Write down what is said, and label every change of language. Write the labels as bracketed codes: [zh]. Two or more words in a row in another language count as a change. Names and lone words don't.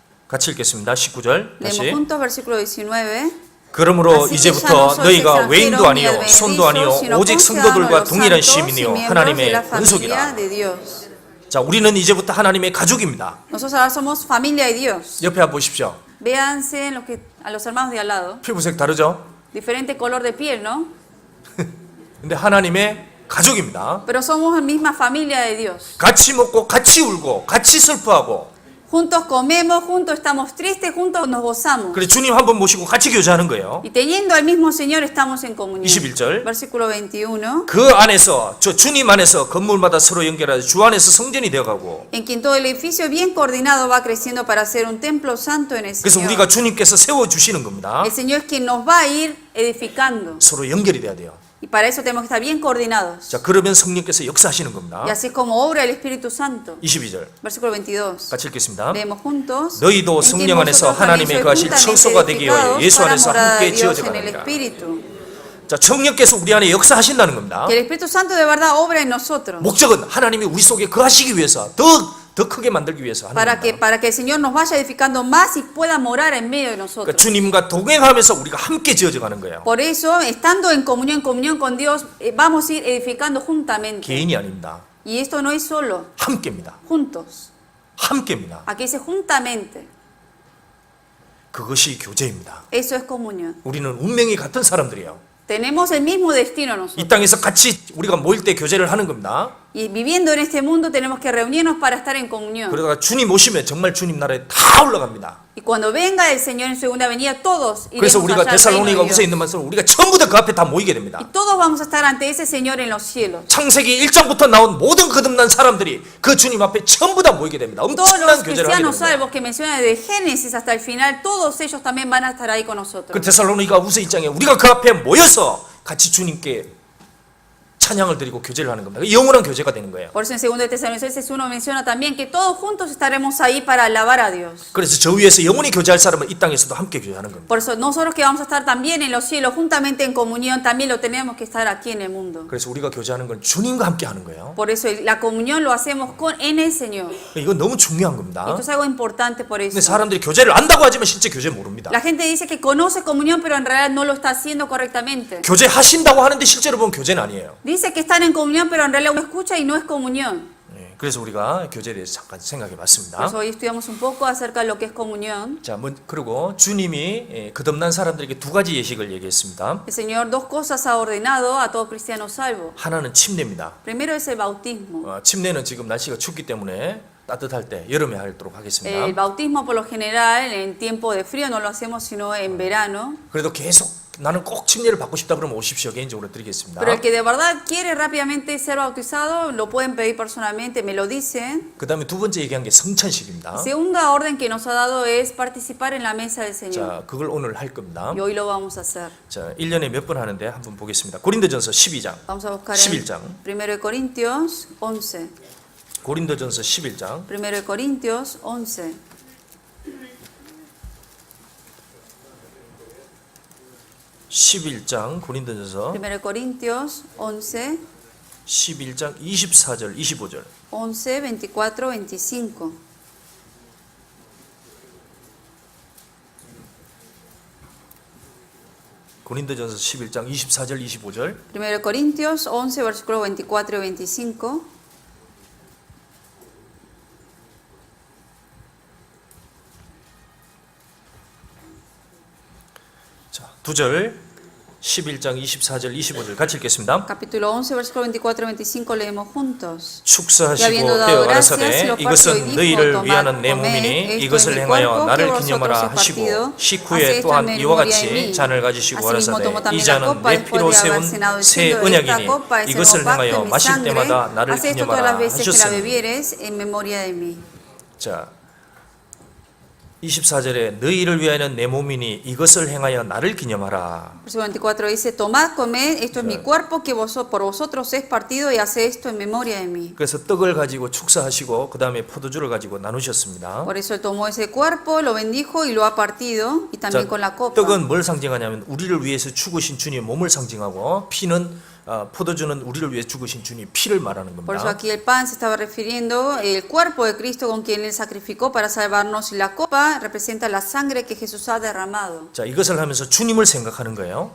[ko] 같이 읽겠습니다. 19절 [es] Leemos [ko] 다시. [es] juntos versículo 19. [ko] 그러므로 [es] Así que [ko] 이제부터 [es] ya no sois [ko] 너희가 [es] extranjeros [ko] 외인도 [es] ni [ko] 아니요 [es] advenedizos, [ko] 손도 아니요 [es] sino [ko] 오직 [es] conciudadanos de [ko] 성도들과 [es] los [ko] 동일한 [es] santos y [ko] 시민이요 [es] miembros de [ko] 하나님의 [es] la familia [ko] 은속이라. [es] de Dios. [ko] 자, 우리는 이제부터 하나님의 가족입니다. [es] Nosotros ahora somos familia de Dios. [ko] 옆에 한번 보십시오. [es] Véanse a los hermanos de al lado. [ko] 피부색 다르죠? [es] Diferente color de piel, ¿no? [ko] 근데 하나님의 가족입니다. [es] Pero somos la misma familia de Dios. [ko] 같이 먹고 같이 울고 같이 슬퍼하고. [es] Juntos comemos, juntos estamos tristes, juntos nos gozamos. [ko] 그래 주님 한 번 모시고 같이 교제하는 거예요. [es] Y teniendo al mismo Señor estamos en comunión. [ko] 21절. [es] Versículo 21. [ko] 그 안에서 저 주님 안에서 건물마다 서로 연결하여 주 안에서 성전이 되어가고. [es] En quien todo el edificio bien coordinado va creciendo para ser un templo santo en el [ko] 그래서 [es] Señor. [ko] 우리가 주님께서 세워 주시는 겁니다. [es] El Señor es quien nos va a ir edificando. [ko] 서로 연결이 돼야 돼요. [es] Y para eso tenemos que estar bien coordinados. [ko] 자, 그러면 성령께서 역사하시는 겁니다. [es] Y así es como obra el Espíritu Santo. [ko] 22절. [es] Versículo 22. [ko] 같이 읽겠습니다. [es] Leemos juntos. [ko] 너희도 [es] En quien [ko] 성령 안에서 [es] vosotros [ko] 하나님의 [es] también [ko] 거하실 [es] sois [ko] 처소가 [es] juntamente [ko] 되기 위하여 [es] edificados [ko] 예수 [es] para [ko] 안에서 [es] morada [ko] 함께 [es] de Dios [ko] 지어져 [es] en el [ko] 가느니라. [es] Espíritu. [ko] 자, 성령께서 우리 안에 역사하신다는 겁니다. [es] Que el Espíritu Santo de verdad obra en nosotros. [ko] 목적은 하나님이 우리 속에 거하시기 위해서 더 크게 만들기 위해서 하는 겁니다. [es] Para que el Señor nos vaya edificando más y pueda morar en medio de [ko] 그러니까 [es] nosotros. [ko] 주님과 동행하면서 우리가 함께 지어져 가는 거예요. [es] Por eso, estando en comunión con Dios, vamos a ir edificando juntamente. [ko] 개인이 아닙니다. [es] Y esto no es solo, [ko] 함께입니다. [es] juntos. [ko] 함께입니다. [es] Aquí dice juntamente. [ko] 그것이 교제입니다. [es] Eso es comunión. [ko] 우리는 운명이 같은 사람들이에요. [es] Tenemos el mismo destino [ko] 이 [es] nosotros. [ko] 땅에서 같이 우리가 모일 때 교제를 하는 겁니다. [es] Y viviendo en este mundo tenemos que reunirnos para estar en comunión. [ko] 그러다가 주님 오시면 정말 주님 나라에 다 올라갑니다. [es] Y cuando venga el Señor en segunda venida, todos [ko] 그래서 [es] iremos [ko] 우리가 [es] allá al reino [ko] 데살로니가 [es] de [ko] 후서에 [es] Dios. [ko] 있는 말씀을 우리가 전부 다 그 앞에 다 모이게 됩니다. [es] Y todos vamos a estar ante ese Señor en los cielos. [ko] 창세기 1장부터 나온 모든 거듭난 사람들이 그 주님 앞에 전부 다 모이게 됩니다. [es] Todos [ko] 엄청난 [es] los [ko] 교제를 하게 [es] cristianos [ko] 됩니다. [es] salvos que menciona desde Génesis hasta el final, todos ellos también van a estar ahí con nosotros. [ko] 그 데살로니가 후서 1장에 우리가 그 앞에 모여서 같이 주님께 찬양을 드리고 교제를 하는 겁니다. 영원한 교제가 되는 거예요. [es] Por eso en 2 Tesalonicenses 1 menciona también que todos juntos estaremos ahí para alabar a Dios. [ko] 그래서 저 위에서 영원히 교제할 사람은 이 땅에서도 함께 교제하는 겁니다. [es] Por eso nosotros que vamos a estar también en los cielos, juntamente en comunión, también lo tenemos que estar aquí en el mundo. [ko] 그래서 우리가 교제하는 건 주님과 함께 하는 거예요. [es] Por eso la comunión lo hacemos en el Señor. [ko] 이건 너무 중요한 겁니다. [es] Esto es algo importante por [ko] 근데 [es] eso. [ko] 사람들이 교제를 안다고 하지만 실제 교제 모릅니다. [es] La gente dice que conoce comunión, pero en realidad no lo está haciendo correctamente. [ko] 교제하신다고 하는데 실제로 보면 교제는 아니에요. [es] Dice que están en comunión, pero en realidad uno escucha y no es comunión. [ko] 네, 그래서 우리가 교제에 대해서 잠깐 생각해 [es] Por [ko] 봤습니다. [es] eso hoy estudiamos un poco acerca de lo que es comunión. [ko] 자, 그리고 주님이 거듭난 사람들에게 두 가지 예식을 얘기했습니다. [es] El Señor dos cosas ha ordenado a todo cristiano salvo. [ko] 하나는 침례입니다. [es] Primero es el bautismo. [ko] 침례는 지금 날씨가 춥기 때문에 따뜻할 때 여름에 하도록 하겠습니다. [es] El bautismo por lo general en tiempo de frío no lo hacemos sino en verano. [ko] 그래도 계속 나는 꼭 침례를 받고 싶다 그러면 오십시오. 개인적으로 드리겠습니다. [es] Pero el que de verdad quiere rápidamente ser bautizado lo pueden pedir personalmente, me lo dicen. [ko] 그 다음에 두 번째 얘기한 게 성찬식입니다. [es] Segunda orden que nos ha dado es participar en la mesa del Señor. [ko] 자, 그걸 오늘 할 겁니다. [es] Y hoy lo vamos a hacer. [ko] 자, 1년에 몇 번 하는데 한번 보겠습니다. 고린도전서 12장. [es] Vamos a buscar [ko] 11장. [es] en 1 Corintios 11. [ko] 고린도전서 11장. [es] 1 Corintios 11. [ko] 11장 고린도전서 [es] 1 Corintios 11, [ko] 11장 24절 25절. [es] 11, 24, 25. [ko] 고린도전서 11장 24절 25절. [es] 1 Corintios 11, versículos 24 y 25. [ko] 자, 두 절. 11장 24절 25절 같이 읽겠습니다. [es] Capítulo 11, versículos 24 y 25 leemos juntos. [ko] 축사하시고 [es] habiendo dado [ko] 떼어 [es] gracias, [ko] 가라사대 [es] lo partió y [ko] 이것은 [es] dijo, [ko] 너희를 [es] tomad, [ko] 위하는 내 [es] comed, [ko] 몸이니 [es] esto es [ko] 이것을 [es] mi [ko] 행하여 [es] cuerpo, [ko] 나를 [es] que vosotros [ko] 기념하라 [es] he [ko] 하시고 [es] partido. [ko] 식후에 [es] Haced [ko] 또한 [es] esto en [ko] 이와 [es] memoria de [ko] 같이 [es] mí. [ko] 잔을 가지시고 [es] Asimismo [ko] 가라사대 [es] tomó también [ko] 이 [es] la [ko] 잔은 [es] copa [ko] 내 [es] después [ko] 피로 [es] de haber [ko] 세운 [es] cenado, [ko] 새 [es] diciendo, esta [ko] 언약이니 [es] copa es el [ko] 이것을 [es] nuevo pacto [ko] 행하여 [es] en mi [ko] 마실 [es] sangre. [ko] 때마다 나를 [es] Haz esto todas las [ko] 기념하라 [es] veces que la [ko] 하셨으니. [es] bebieres en memoria de mí. [ko] 자, 24절에 너희를 위하여는 내 몸이니 이것을 행하여 나를 기념하라. [es] Versículo 24 dice, tomad, comed, esto es mi cuerpo que por vosotros es partido y haced esto en memoria de mí. [ko] 그래서 떡을 가지고 축사하시고 그 다음에 포도주를 가지고 나누셨습니다. [es] Por eso él tomó ese cuerpo, lo bendijo y lo ha partido, y también con la copa. [ko] 떡은 뭘 상징하냐면 우리를 위해서 죽으신 주님의 몸을 상징하고 피는 포도주는 우리를 위해 죽으신 주님 피를 말하는 [es] Por eso [ko] 겁니다. [es] aquí el pan se estaba refiriendo el cuerpo de Cristo con quien Él sacrificó para salvarnos y la copa representa la sangre que Jesús ha derramado. [ko] 자, 이것을 하면서 주님을 생각하는 거예요.